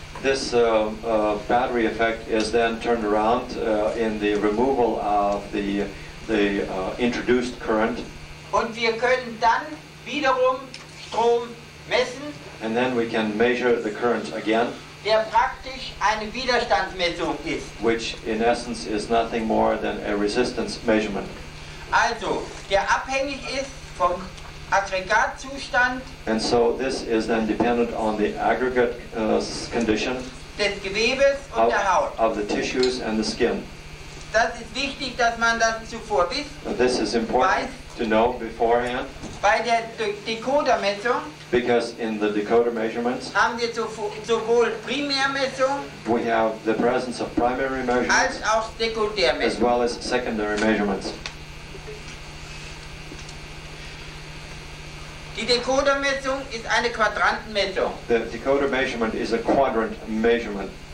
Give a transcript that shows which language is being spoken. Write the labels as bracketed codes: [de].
[en] This battery effect is then turned around in the removal of the introduced current, [de] Und wir können dann wiederum Strom messen, [en] and then we can measure the current again, [de] der praktisch eine Widerstandsmessung ist. [en] which in essence is nothing more than a resistance measurement. [de] Also, der abhängig ist vom Aggregatzustand [en] And so this is then dependent on the aggregate condition [de] des Gewebes und der Haut. [en] of the tissues and the skin. [de] Das ist wichtig, dass man das zuvor wisst. [en] This is important to know beforehand, [de] Bei der Decodermessung [en] because in the decoder measurements [de] haben wir sowohl Primärmessung [en] we have the presence of primary [de] als [en] measurements [de] auch [en] as [de] Sekundärmessung. [en] well as secondary measurements. [de] Die Decodermessung ist eine Quadrantenmessung. [en] The decoder measurement is a quadrant measurement.